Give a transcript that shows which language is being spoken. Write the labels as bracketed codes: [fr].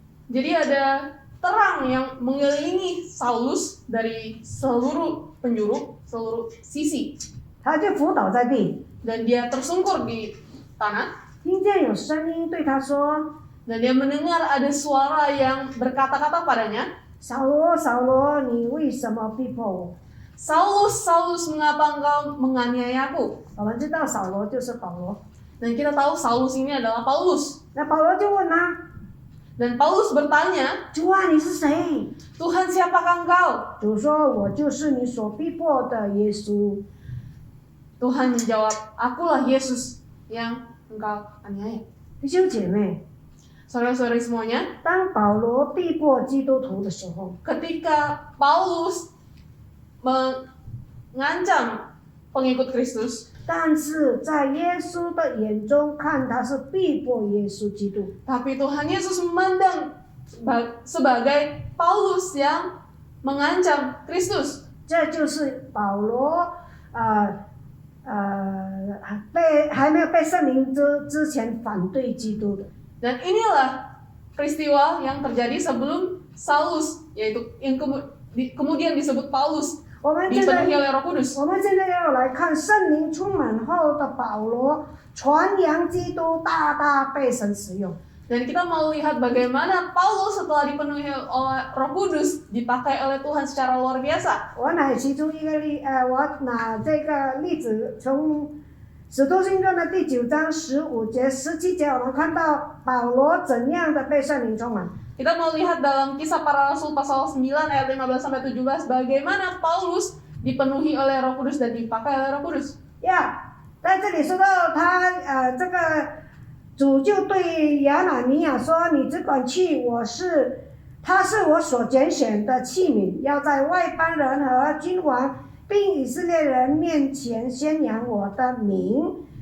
[id] Jadi ada terang yang mengelilingi Saulus dari seluruh penjuru, seluruh sisi. [zh] 他就伏倒在地， [id] Dan dia tersungkur di tanah. [zh] 听见有声音对他说 [id] Dan dia mendengar ada suara yang berkata-kata padanya, [zh] 扫罗，扫罗，你为什么逼迫我？ [id] Saulus, Saulus, mengapa engkau menganiayaku? [zh] 我们知道扫罗就是保罗。 [id] Dan kita tahu Saulus ini adalah Paulus. [zh] 那保罗就问他 [id] Dan Paulus bertanya, [zh] 主啊，你是谁？ [id] Tuhan siapakah engkau? [zh] 主说：“我就是你所逼迫的耶稣。” [id] Tuhan menjawab, akulah Yesus yang engkau aniaya. [zh] 弟兄姐妹， [id] Saudara-saudari semuanya, [zh] 当保罗逼迫基督徒的时候， [id] ketika Paulus mengancam pengikut Kristus, [zh] 但是在耶稣的眼中看他是逼迫耶稣基督。 [id] tapi Tuhan Yesus memandang sebagai Paulus yang mengancam Kristus. [zh] 这就是保罗还没有被圣灵之前反对基督的。 [id] Dan inilah peristiwa yang terjadi sebelum Saulus, yaitu yang kemudian disebut Paulus, [zh] 我们现 [id] dipenuhi [zh] 在 [id] oleh Roh Kudus. [zh] 我们现在要来看圣灵充满后的保罗传扬基督，大大被神使用。 [id] Dan kita mau lihat bagaimana Paulus setelah dipenuhi oleh Roh Kudus dipakai oleh Tuhan secara luar biasa. [zh] 我拿其中一个我拿这个例子，从使徒行传的第9章15节、17节，我们看到保罗怎样的被圣灵充满。 [id] Kita mau lihat dalam Kisah Para Rasul pasal 9 ayat 15 sampai 17 bagaimana Paulus dipenuhi oleh Roh Kudus dan dipakai oleh Roh Kudus. [zh] 呀，在这里说到他这个主就对亚拿尼亚说：“你只管去，他是我所拣选的器皿，要在外邦人和君王并以色列人面前宣扬我的名。